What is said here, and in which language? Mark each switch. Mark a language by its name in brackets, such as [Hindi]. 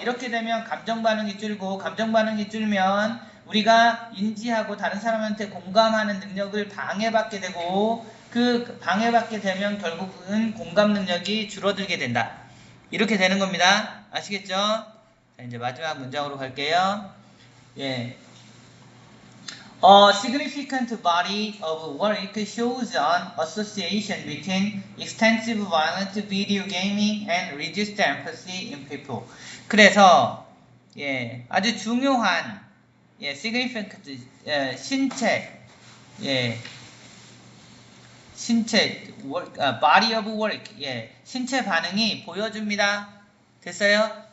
[Korean] 이렇게 되면 감정 반응이 줄고 감정 반응이 줄면 우리가 인지하고 다른 사람한테 공감하는 능력을 방해받게 되고 그 방해받게 되면 결국은 공감 능력이 줄어들게 된다. 이렇게 되는 겁니다. 아시겠죠? 자, 이제 마지막 문장으로 갈게요. 예. [English] A significant body of work shows an association between extensive violent video gaming and reduced empathy in people. [Korean] 그래서 예, 아주 중요한 예, significant 신체 예, 신체 work, body of work 예, 신체 반응이 보여줍니다. 됐어요?